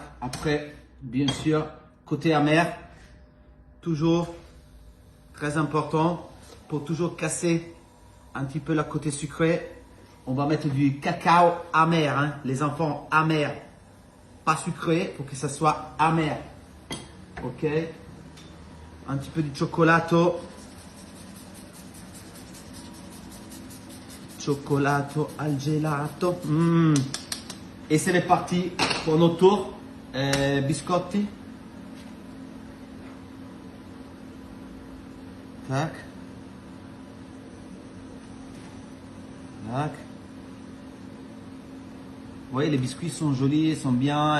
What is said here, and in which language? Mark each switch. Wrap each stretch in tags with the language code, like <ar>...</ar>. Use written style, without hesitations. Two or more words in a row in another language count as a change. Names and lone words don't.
<fr>Après, bien sûr, côté amer. Toujours très important pour toujours casser un petit peu la côté sucré. On va mettre du cacao amer, hein, les enfants amers, pas sucré, pour que ça soit amer. Ok, un petit peu de cioccolato.</fr> <it>Cioccolato al gelato.</it> <fr>Et c'est parti pour notre tour. Biscotti. Tac. Tac. Vous voyez, les biscuits sont jolis, ils sont bien.</fr>